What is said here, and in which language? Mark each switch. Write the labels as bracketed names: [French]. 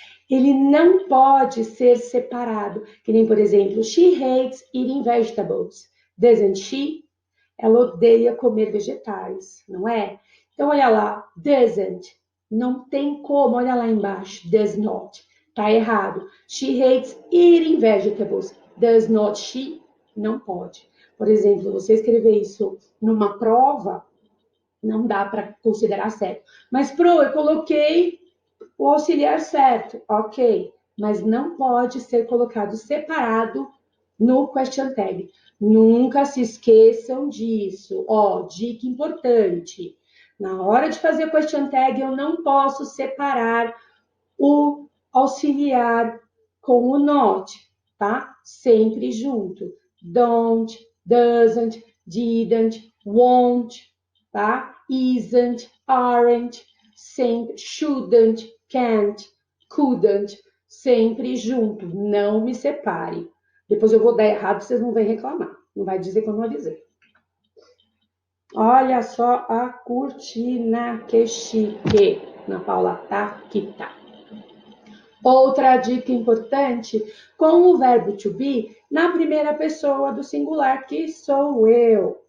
[Portuguese] Ele não pode ser separado. Que nem, por exemplo, [English] she hates eating vegetables. Doesn't she? [Portuguese] Ela odeia comer vegetais, não é? Então, olha lá, doesn't. Não tem como, olha lá embaixo, does not. Tá errado. [English] She hates eating vegetables. Does not she? [Portuguese] Não pode. Por exemplo, você escrever isso numa prova, não dá para considerar certo. Mas, eu coloquei o auxiliar certo, ok, mas não pode ser colocado separado no question tag. Nunca se esqueçam disso. Dica importante. Na hora de fazer question tag, eu não posso separar o auxiliar com o not, tá? Sempre junto. Don't, doesn't, didn't, won't, tá? Isn't, aren't, sempre, shouldn't, can't, couldn't, sempre junto. Não me separe. Depois eu vou dar errado, vocês não vão reclamar. Não vai dizer que eu não avisei. Olha só a cortina, que chique. Ana Paula, tá? Aqui tá. Outra dica importante, com o verbo to be, na primeira pessoa do singular, que sou eu.